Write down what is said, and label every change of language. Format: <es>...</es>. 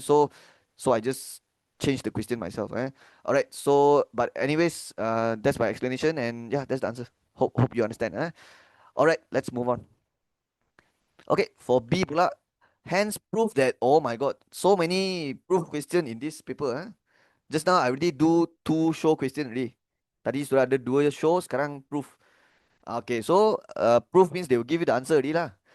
<en>So I just change the question myself. Alright, so but anyways, that's my explanation and yeah, that's the answer. Hope you understand. Alright, let's move on. Okay, for B pula, hence prove that, oh my god, so many proof question in this paper. Just now I already do 2 show question already.</en> <ms>Tadi sudah ada 2 show, sekarang proof.</ms> <en>Okay, so proof means they will give you the answer already lah.</en>